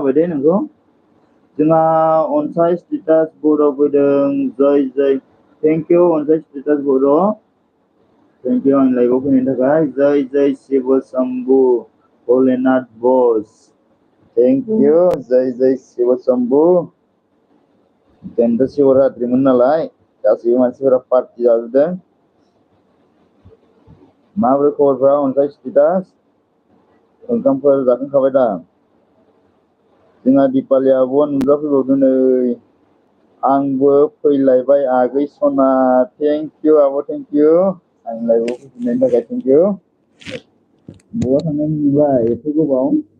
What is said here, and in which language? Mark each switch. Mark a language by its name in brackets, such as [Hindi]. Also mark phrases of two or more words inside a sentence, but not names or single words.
[Bodo] होबाय दे नोंखौ जोंहा अनसाय स्टेटास बर'आव फैदों जय [English] thank you [Bodo] अनसाय स्टेटास बर' [English] thank you [Bodo] आंनि लाइभआव फैनायनि थाखाय जय शिव शंभु भलेनाथ बस [English] thank you [Bodo] जय शिव शंभु दिनैथ' शिवरात्रिमोन नालाय गासैबो मानसिफोरा पार्टि जाजोबदों माबोरै खबरफ्रा अनसाय स्टेटास ओंखामफोर जाखांखाबाय दा जोंहा दिपालि आब'आ नुजाफैबावदों नै आंबो फैलायबाय आगै सना [English] thank you [Bodo] आब' [English] thank you [Bodo] आंनि लाइभआव फैफिननायनि थाखाय [English] thank you [Bodo] बहा थांनाय नुबाय एथ' गोबाव